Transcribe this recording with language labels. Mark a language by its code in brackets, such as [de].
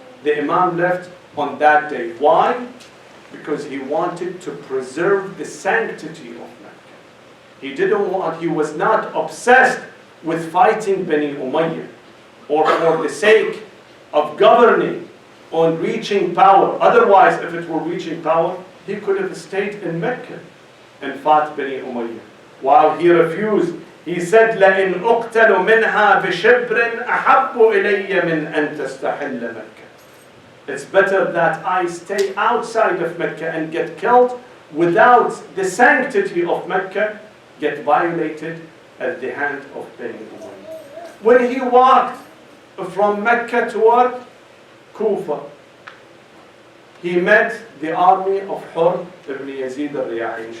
[en] The Imam left on that day. Why? Because he wanted to preserve the sanctity of Mecca. He was not obsessed with fighting Bani Umayyah, or for the sake of governing on reaching power. Otherwise, if it were reaching power, he could have stayed in Mecca and fought Bani Umayyah. While he refused, he said, [ar] لَإِنْ أُقْتَلُ مِنْهَا بِشِبْرٍ أَحَبُّ إِلَيَّ مِنْ أَنْ تَسْتَحِلَّ مَكَّةً. [en] It's better that I stay outside of Mecca and get killed without the sanctity of Mecca get violated at the hand of Bani Umayyah. When he walked from Mecca toward Kufa, he met the army of Hur ibn Yazid al-Riyahi.